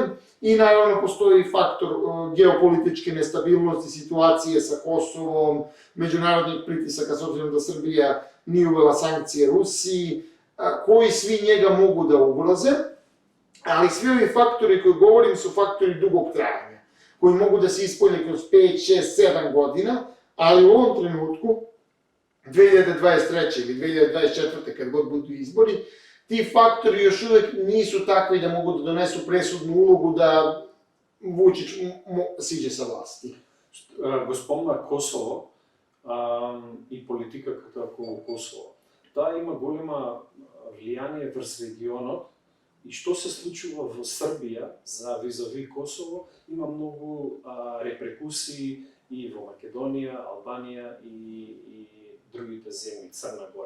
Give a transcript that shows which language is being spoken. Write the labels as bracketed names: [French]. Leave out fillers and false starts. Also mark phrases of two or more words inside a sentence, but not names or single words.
[Serbian] I naravno postoji faktor geopolitičke nestabilnosti, situacije sa Kosovom, međunarodnih pritisaka s obzirom da Srbija nije uvela sankcije Rusiji, koji svi njega mogu da ugroze, ali svi ovi faktori koji govorim su faktori dugog trajanja, koji mogu da se ispolje kroz 5, 6, 7 godina, ali u ovom trenutku, 2023. ili 2024. kad god budu izbori, ti faktori još uvek nisu takvi da mogu da donesu presudnu ulogu da Vučić siđe sa vlasti. [Macedonian] Го спомна Косово и политика като околу Косово. Таа има голема влијание врз регионот и што се случува во Србија за визави Косово има многу репрекусии и во Македонија, Албанија и другите земји, Црна Гора.